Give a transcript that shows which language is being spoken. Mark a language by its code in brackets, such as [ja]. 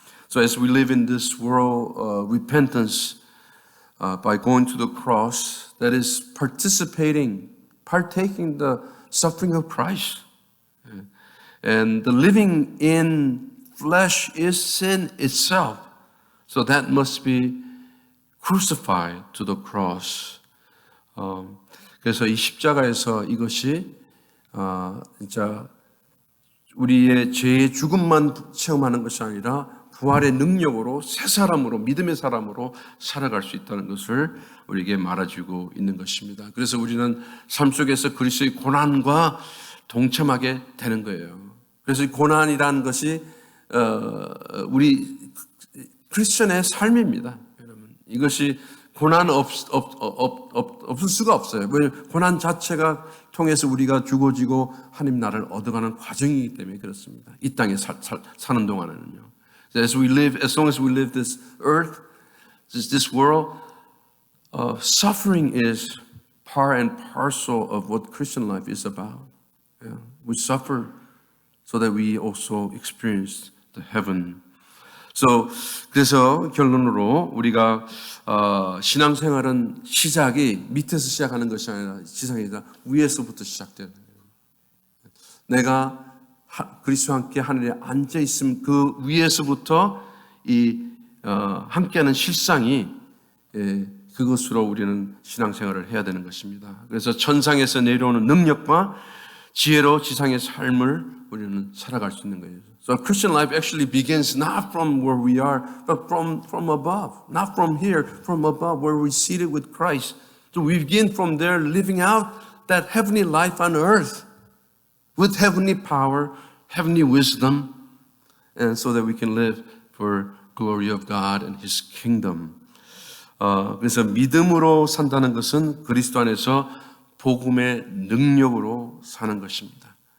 [en] So as we live in this world, repentance by going to the cross, that is partaking the suffering of Christ. And the living in flesh is sin itself. So that must be crucified to the cross. [ko] 그래서 이 십자가에서 이것이 진짜 우리의 죄의 죽음만 체험하는 것이 아니라 부활의 능력으로 새 사람으로, 믿음의 사람으로 살아갈 수 있다는 것을 우리에게 말해주고 있는 것입니다. 그래서 우리는 삶 속에서 그리스도의 고난과 동참하게 되는 거예요. 그래서 이 고난이라는 것이 우리 크리스천의 삶입니다. 여러분, 이것이 고난 없을 수가 없어요. 고난 자체가 통해서 우리가 죽어지고 하나님 나라를 얻어가는 과정이기 때문에 그렇습니다. 이 땅에 사는 동안에는요. [en] As long as we live this earth, this world, suffering is part and parcel of what Christian life is about. Yeah. We suffer so that we also experience the heaven. [ko] 그래서 결론으로 우리가 신앙생활은 시작이 밑에서 시작하는 것이 아니라 지상이 아니라 위에서부터 시작되는 거예요. 내가 그리스도와 함께 하늘에 앉아 있으면 그 위에서부터 함께하는 실상이 그것으로 우리는 신앙생활을 해야 되는 것입니다. 그래서 천상에서 내려오는 능력과 지혜로 지상의 삶을 우리는 살아갈 수 있는 거예요. [en] So Christian life actually begins not from where we are, but from above. Not from here, from above, where we're seated with Christ. So we begin from there, living out that heavenly life on earth with heavenly power, heavenly wisdom, and so that we can live for glory of God and His kingdom. [ko] 그래서 믿음으로 산다는 것은 그리스도 안에서 복음의 능력으로 사는 것입니다.